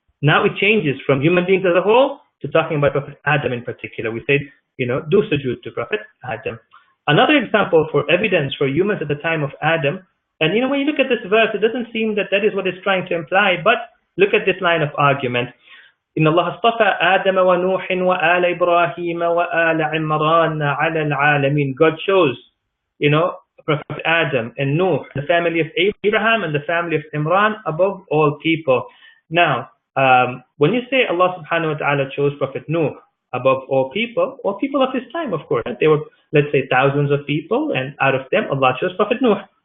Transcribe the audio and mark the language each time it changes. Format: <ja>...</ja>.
<en>Now it changes from human beings as a whole to talking about Prophet Adam in particular. We said, do sujood to Prophet Adam. Another example for evidence for humans at the time of Adam, and when you look at this verse, it doesn't seem that that is what it's trying to imply, but look at this line of argument.</en> <ar>إن الله اصطفى آدم ونوح وآل إبراهيم وآل عمران على العالمين.</ar> <en>God chose, Prophet Adam and Nuh, the family of Abraham and the family of Imran above all people. Now, when you say Allah subhanahu wa ta'ala chose Prophet Nuh above all people of his time, of course, there were, let's say, thousands of people, and out of them, Allah chose Prophet Nuh.</en>